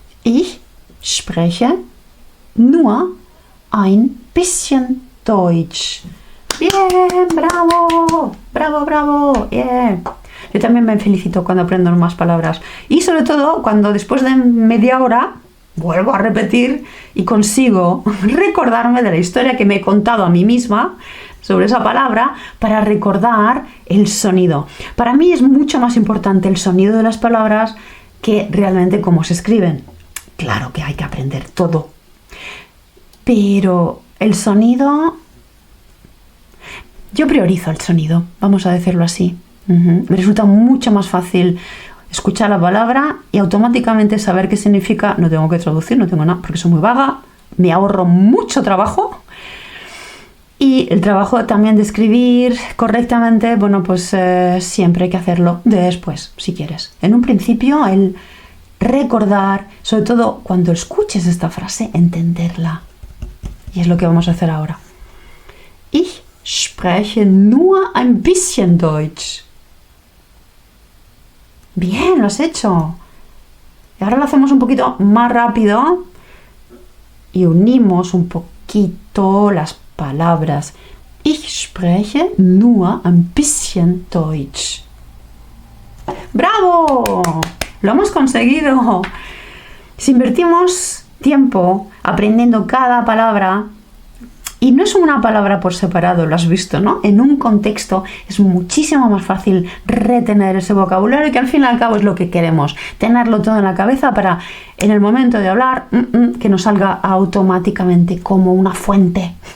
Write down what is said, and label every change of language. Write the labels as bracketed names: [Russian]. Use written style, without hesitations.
[German] Ich spreche nur ein bisschen Deutsch. [Spanish] Bien, bravo. Yeah. Yo también me felicito cuando aprendo más palabras. Y sobre todo cuando después de media hora vuelvo a repetir y consigo recordarme de la historia que me he contado a mí misma sobre esa palabra para recordar el sonido. Para mí es mucho más importante el sonido de las palabras que realmente cómo se escriben. Claro que hay que aprender todo. Pero el sonido... Yo priorizo el sonido, vamos a decirlo así. Me resulta mucho más fácil escuchar la palabra y automáticamente saber qué significa. No tengo que traducir, no tengo nada, porque soy muy vaga. Me ahorro mucho trabajo. Y el trabajo también de escribir correctamente, bueno, pues siempre hay que hacerlo después, si quieres. En un principio, el recordar, sobre todo cuando escuches esta frase, entenderla. Y es lo que vamos a hacer ahora. [German] Ich spreche nur ein bisschen Deutsch. [Spanish] Bien, lo has hecho. Y ahora lo hacemos un poquito más rápido y unimos un poquito las palabras. [German] Ich spreche nur ein bisschen Deutsch. [Spanish] ¡Bravo! ¡Lo hemos conseguido! Si invertimos tiempo aprendiendo cada palabra, y no es una palabra por separado, lo has visto, ¿no? En un contexto es muchísimo más fácil retener ese vocabulario, que al fin y al cabo es lo que queremos, tenerlo todo en la cabeza para en el momento de hablar que nos salga automáticamente como una fuente.